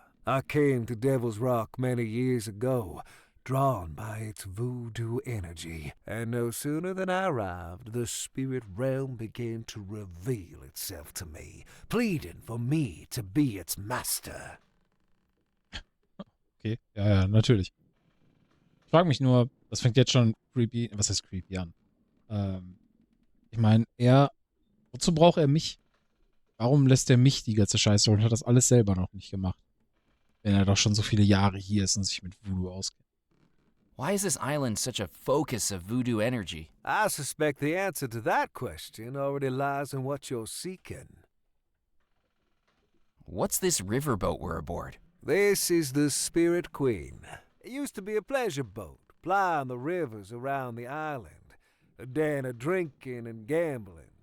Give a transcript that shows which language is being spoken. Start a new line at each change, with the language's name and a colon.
English: I came to Devil's Rock many years ago, drawn by its voodoo energy, and no sooner than I arrived, the spirit realm began to reveal itself to me, pleading for me to be its master.
German: Okay, ja, natürlich. Ich frage mich nur, das fängt jetzt schon creepy, was heißt creepy an? Ich meine, wozu braucht er mich? Warum lässt er mich die ganze Scheiße und hat das alles selber noch nicht gemacht? Wenn er doch schon so viele Jahre hier ist und sich mit Voodoo auskennt.
English: Why is this island such a focus of voodoo energy? I suspect the answer to that question already lies in what you're seeking. What's this riverboat we're aboard? This is the Spirit Queen. It used to be a pleasure boat, plying the rivers around the island, a den of drinking and gambling.